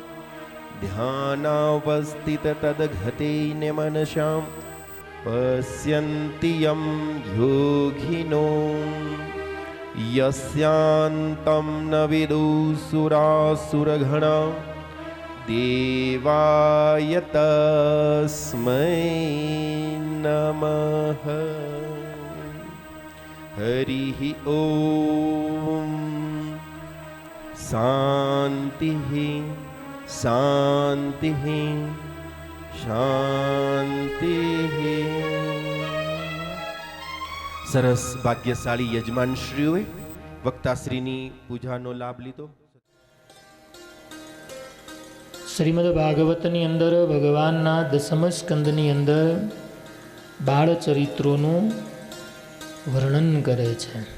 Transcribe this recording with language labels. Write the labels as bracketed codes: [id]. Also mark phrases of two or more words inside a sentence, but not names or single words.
[sa] ध्यानावस्थिततद्गतेन मनसां पश्यन्ति यं योगिनो यस्यान्तं न विदुसुरासुरगणा देवाय तस्मै नमः. हरिः ॐ. शान्तिः शान्तिः शान्तिः. [gu] સરસ ભાગ્યશાળી યજમાનશ્રીઓએ વક્તાશ્રીની પૂજાનો લાભ લીધો. શ્રીમદ ભાગવતની અંદર ભગવાનના દસમ સ્કંદની અંદર બાળ ચરિત્રોનું વર્ણન કરે છે.